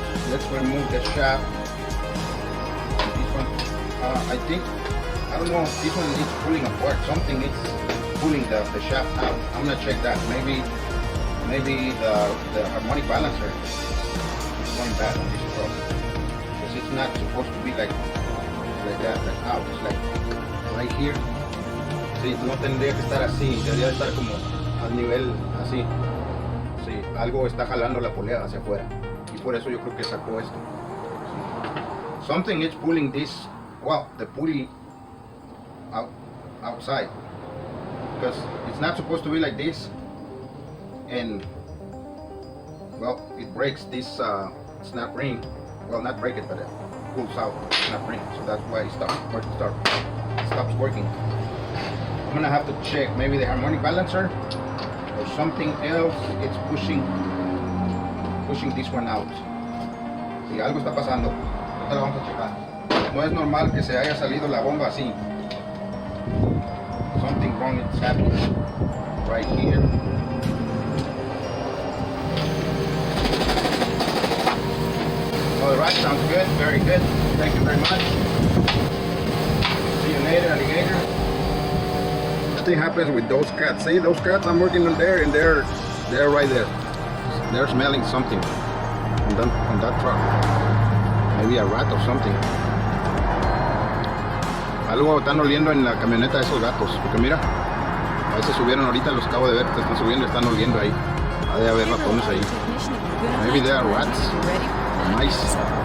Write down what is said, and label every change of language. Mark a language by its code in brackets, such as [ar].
[en] Let's remove the shaft. This one, I think, I don't know if this one is pulling apart. Something is pulling the shaft out. I'm gonna check that. Maybe the harmonic balancer is going bad on this truck. Because it's not supposed to be like that, like out. It's like right here. [es] Sí, no tendría que estar así. Debería estar como al nivel así. Sí, algo está jalando la polea hacia afuera. Por eso yo creo que sacó esto. [en] Something is pulling this, well, the pulley outside, because it's not supposed to be like this, and well, it breaks this snap ring. Well, not break it, but it pulls out the snap ring, so that's why it stops working. I'm gonna have to check maybe the harmonic balancer or something else. It's pushing this one out. [es] Si algo está pasando, ahorita lo vamos a checar. No es normal que se haya salido la bomba así. [en] Something wrong is happening right here. All right, sounds good, very good. Thank you very much. See you later, alligator. Nothing happens with those cats. See those cats? I'm working on there, and they're right there. They're smelling something on that truck. Maybe a rat or something. [es] Algo están oliendo en la camioneta de esos gatos. Porque mira, a veces subieron ahorita, los acabo de ver, están subiendo, están oliendo ahí. Ha de haber ratones ahí. [en] Maybe they are rats or mice.